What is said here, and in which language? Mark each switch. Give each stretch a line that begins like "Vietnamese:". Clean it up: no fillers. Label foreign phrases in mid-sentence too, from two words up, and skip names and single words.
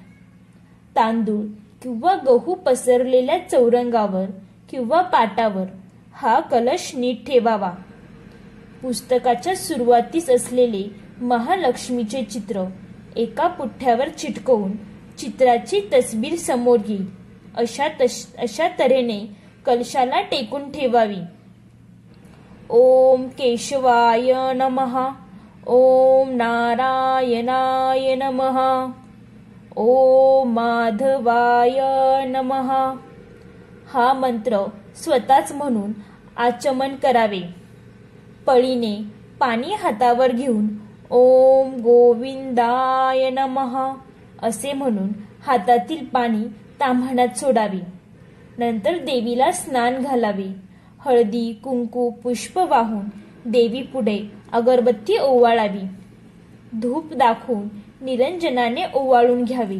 Marathi: तांदूळ किंवा गहू पसरलेल्या चौरंगावर किंवा पाटावर हा कलश नीट ठेवावा। पुस्तकाच्या सुरुवातीस असलेले महालक्ष्मीचे चित्र एका पुठ्ठ्यावर चिटकवून चित्राची तस्बीर समोर येईल अशा तऱ्हेने कलशाला टेकून ठेवावी।
Sanskrit: ओम केशवाय नमः, ओम नारायणाय नमः, ओम माधवाय नमः
Marathi: हा मंत्र स्वतःच म्हणून आचमन करावे। पळीने पाणी हातावर घेऊन
Sanskrit: ओम गोविंदाय नमः
Marathi: असे म्हणून हातातील पाणी ताम्हाणात सोडावे। नंतर देवीला स्नान घालावे। हळदी कुंकू पुष्प वाहून देवी पुढे अगरबत्ती ओवाळावी। धूप दाखवून निरंजनाने ओवाळून घ्यावे।